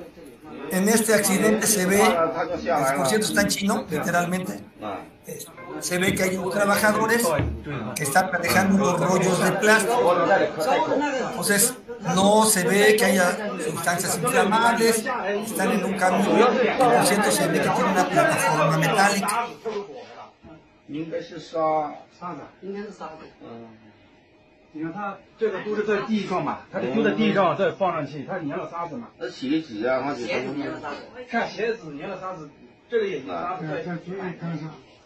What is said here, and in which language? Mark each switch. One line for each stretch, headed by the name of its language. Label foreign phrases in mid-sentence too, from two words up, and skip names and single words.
Spanish: En este accidente se ve, por cierto está en chino, literalmente. se ve que hay unos trabajadores que están manejando unos rollos de plástico. Entonces, no se ve que haya sustancias inflamables, están en un camión, que por cierto se ve que tiene una plataforma metálica.
Chinese: 应该是沙子，应该是沙子。你看它这个都是在地上嘛，它丢在地上再放上去，它粘了沙子嘛。那鞋子啊，或者鞋子粘了沙子，看鞋子粘了沙子，这个也粘沙子在看上。